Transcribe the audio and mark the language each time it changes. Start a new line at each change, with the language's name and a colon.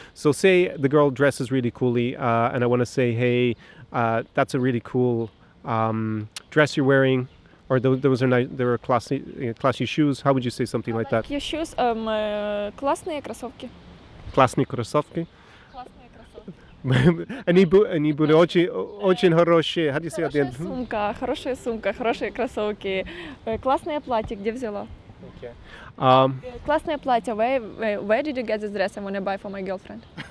English: So say the girl dresses really coolly, and I want to say, hey, that's a really cool dress you're wearing, or those are nice, they were classy shoes. How would you say something like that? Your shoes,
Russian: классные кроссовки. Классные кроссовки. Классные кроссовки. Они были очень хорошие.
English: How do you say at the
Russian: Хорошая сумка, хорошие кроссовки, классное платье, где взяла?
English: Okay.
Russian: Классное платье.
English: Where did you get this dress? I want to buy for my girlfriend.